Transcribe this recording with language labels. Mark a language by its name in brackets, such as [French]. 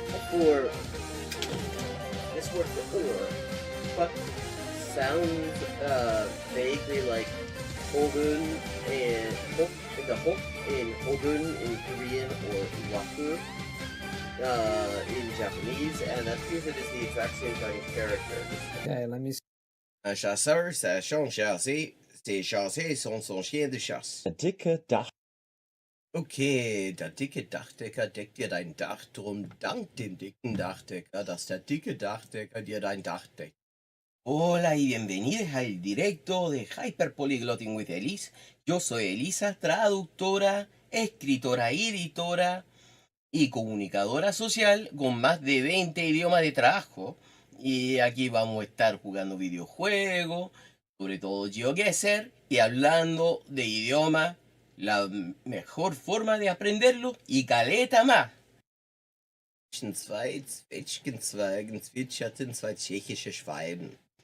[English] For this word for or, what sounds vaguely like Hogun and the Hok in Hogun in Korean or Waku in Japanese, and that proves it is the exact same kind of character. Okay, let me see. [French] Un chasseur, sachant chasser, ses chassés sont son chien de chasse. [German] Der dicke Dach. Okay, der dicke Dachdecker deckt dir dein Dach, drum dank dem dicken Dachdecker, dass der dicke Dachdecker dir dein Dach deckt. [Spanish] Hola y bienvenidos al directo de Hyperpolyglotting with Elise. Yo soy Elisa, traductora, escritora y editora y comunicadora social con más de 20 idiomas de trabajo. Y aquí vamos a estar jugando videojuegos, sobre todo GeoGuessr, y hablando de idioma, la mejor forma de aprenderlo y caleta más. [German] Zwei Zwetschgenzweigen zwitscherten zwei tschechische Schwalben.